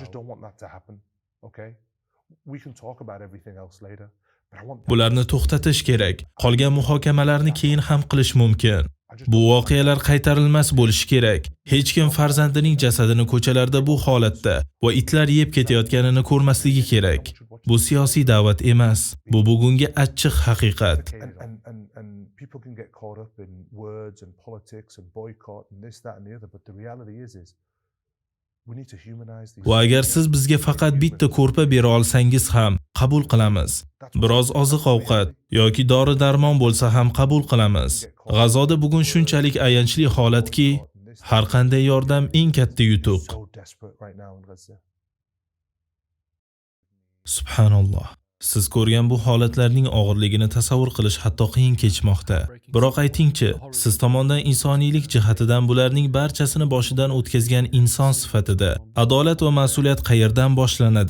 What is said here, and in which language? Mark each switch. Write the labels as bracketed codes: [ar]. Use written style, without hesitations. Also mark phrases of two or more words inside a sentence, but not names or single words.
[uz] Bularni to'xtatish kerak. Qolgan muhokamalarni keyin ham qilish mumkin. Bu voqealar qaytarilmas bo'lishi kerak. Hech kim farzandining jasadini ko'chalarda bu holatda va itlar yeb ketayotganini ko'rmasligi kerak. Bu siyosiy da'vat emas. Bu bugungi achchiq haqiqat. [en] And people can get caught up in words and politics and boycott and this, that and the other, but the reality is we need to humanize these. [uz] Va agar siz bizga faqat bitta ko'rpa bera olsangiz ham qabul qilamiz. Biroz oziq-ovqat yoki dori-darmon bo'lsa ham qabul qilamiz. G'azoda bugun shunchalik ayanchli holatki, har qanday yordam eng katta yutuq. [en] So desperate right now in Gaza. [uz] Subhanalloh. Siz ko'rgan bu holatlarning og'irligini tasavvur qilish hatto qiyin kechmoqda. Biroq aytingchi, siz tomondan insoniylik jihatidan bularning barchasini boshidan o'tkazgan inson sifatida adolat va mas'uliyat qayerdan boshlanadi?